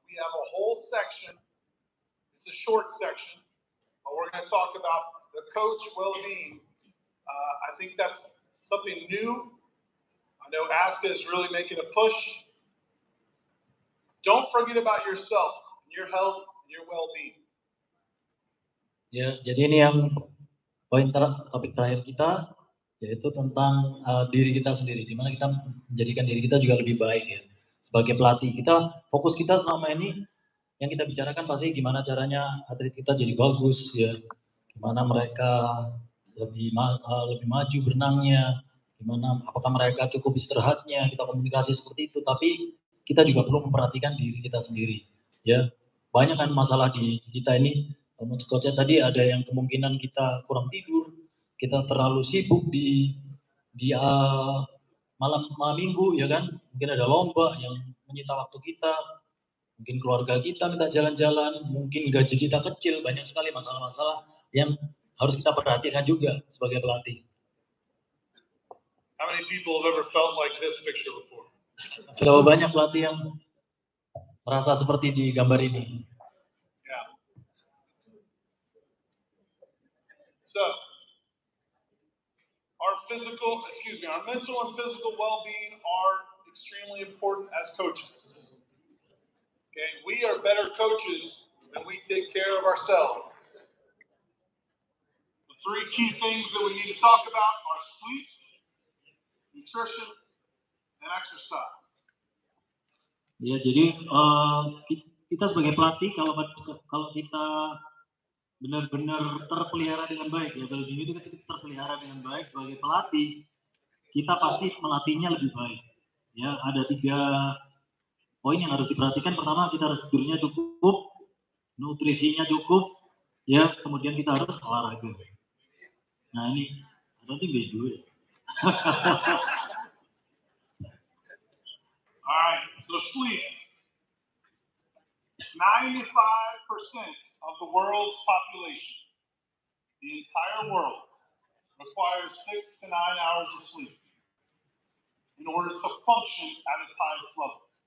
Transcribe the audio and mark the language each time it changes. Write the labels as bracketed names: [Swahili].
[English] We have a whole section. It's a short section, but we're going to talk about the coach well-being. I think that's something new. I know ASCA is really making a push. Don't forget about yourself, your health, and your well-being. [Indonesian] Ya, jadi ini yang topik terakhir kita, yaitu tentang diri kita sendiri, di mana kita menjadikan diri kita juga lebih baik ya. Sebagai pelatih, fokus kita selama ini yang kita bicarakan pasti gimana caranya atlet kita jadi bagus ya, gimana mereka lebih maju berenangnya, gimana apakah mereka cukup istirahatnya, kita komunikasi seperti itu. Tapi kita juga perlu memperhatikan diri kita sendiri ya. Banyak kan masalah di kita ini. Coach tadi ada yang kemungkinan kita kurang tidur, kita terlalu sibuk di malam minggu ya kan, mungkin ada lomba yang menyita waktu kita, mungkin keluarga kita minta jalan-jalan, mungkin gaji kita kecil, banyak sekali masalah-masalah yang harus kita perhatikan juga sebagai pelatih. [English] How many people have ever felt like this picture before? [Indonesian] Berapa banyak pelatih yang merasa seperti di gambar ini? [English] Yeah. So, our our mental and physical well-being are extremely important as coaches. Okay, we are better coaches when we take care of ourselves. The three key things that we need to talk about are sleep, nutrition, and exercise. [Indonesian] Ya, jadi kita sebagai pelatih kalau kita benar-benar terpelihara dengan baik ya, kalau itu kita terpelihara dengan baik sebagai pelatih, kita pasti melatihnya lebih baik. Ya, ada 3 poin yang harus diperhatikan. Pertama, kita harus tidurnya cukup, nutrisinya cukup, ya, kemudian kita harus olahraga. Nah ini, [English] I don't think they do it. All right, so sleep. 95% of the world's population, the entire world, requires 6 to 9 hours of sleep in order to function at its highest level.